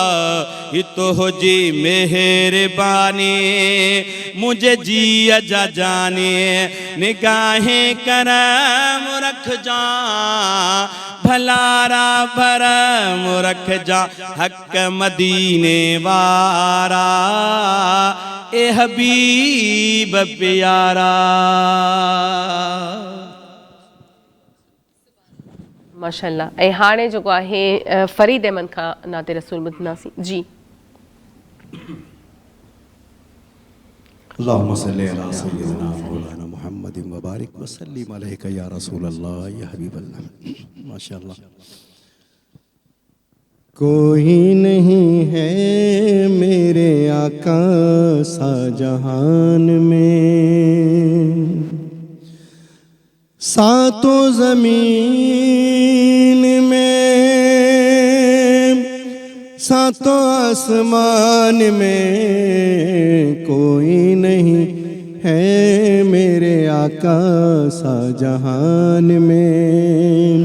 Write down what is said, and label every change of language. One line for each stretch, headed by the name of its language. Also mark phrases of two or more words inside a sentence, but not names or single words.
Sindhi: तुंहिंजी मेहरबानी मुझे जीअ जा जाने, निगाहें करम रखजा भलारा भरम रखजा हक मदीने वारा, ए हबीब प्यारा। माशाल्लाह। ऐं हाणे जेको आहे फरीद अहमद खां नाते रसूल ॿुधंदासीं जी।
Arabic: اللهم صل على سيدنا مولانا محمد وبارك وسلم عليك يا رسول الله يا حبيب الله. माशाअल्लाह।
Hindi: कोई नहीं है मेरे आका सा जहान में, सातों ज़मीन में सातों आसमान में, कोई नहीं है मेरे आका सा जहान में।